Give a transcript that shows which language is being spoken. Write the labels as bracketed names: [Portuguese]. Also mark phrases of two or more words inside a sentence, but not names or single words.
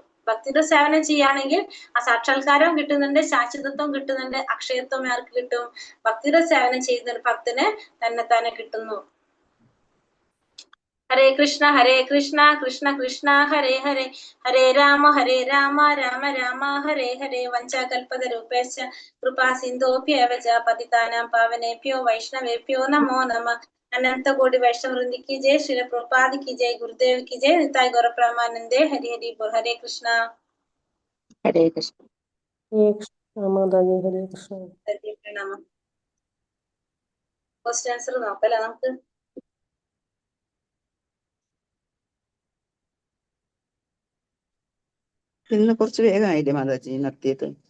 [Malayalam] ഭക്തിയുടെ സേവനം ചെയ്യുകയാണെങ്കിൽ ആ സാക്ഷാത്കാരവും കിട്ടുന്നുണ്ട്, ശാശ്വതത്വം കിട്ടുന്നുണ്ട്, അക്ഷയത്വം ആർക്ക് കിട്ടും? ഭക്തിയുടെ സേവനം ചെയ്യുന്ന ഒരു ഭക്തന് തന്നെ കിട്ടുന്നു. [Sanskrit] ഹരേ കൃഷ്ണ കൃഷ്ണ കൃഷ്ണ ഹരേ ഹരേ, ഹരേ രാമ രാമ രാമ ഹരേ ഹരേ. വഞ്ചാകൽപതരൂപേശ്ച കൃപാ സിന്ധോഭ്യേവ ച പതിതാനാം പാവനേഭ്യോ വൈഷ്ണവേഭ്യോ നമോ നമഃ. [Hindi] अनंत कोटि वैष्णव वृंद की जय, श्रील प्रभुपाद की जय, गुरुदेव की जय, [Bangla] নিতাই গৌর প্রেমানন্দে। হরি হরি বোল। [Sanskrit] हरे कृष्णा ഹരേ കൃഷ്ണ. മാതാജി ഹരേ കൃഷ്ണ. ഹരേ പ്രണാമ. [English] question answer [Malayalam] നോക്കല്ലേ നമുക്ക്? ഇന്ന് കുറച്ച് വേഗമായില്ലേ മാതാജി നിർത്തിയത്?